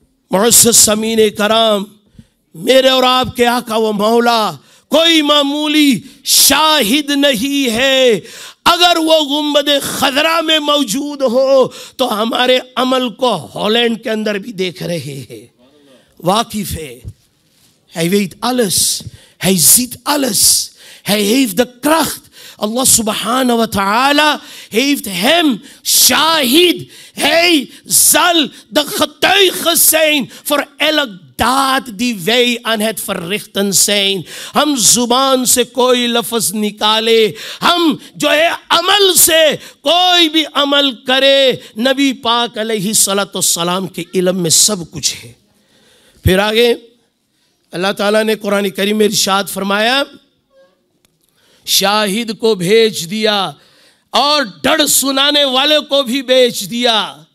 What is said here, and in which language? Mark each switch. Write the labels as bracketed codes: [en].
[hi] मुअज़्ज़िज़ सामीन कराम, मेरे और आपके आका व मौला कोई मामूली शाहिद नहीं है। अगर वो गुंबद खजरा में मौजूद हो तो हमारे अमल को हॉलैंड के अंदर भी देख रहे हैं, वाकिफ है। [nl] Hij weet alles, hij ziet alles, hij heeft de kracht. Allah subhanahu wa ta'ala heeft hem shahid. Hij zal de getuige zijn voor elk daad die wij aan het verrichten zijn. [hi] हम जुबान से कोई लफ्ज निकाले, हम जो है अमल से कोई भी अमल करे, नबी पाक अलैहि सलातो सलाम के इल्म में सब कुछ है। फिर आगे अल्लाह ताला ने कुरान करीम में इरशाद फरमाया शाहिद को भेज दिया और डर सुनाने वाले को भी भेज दिया।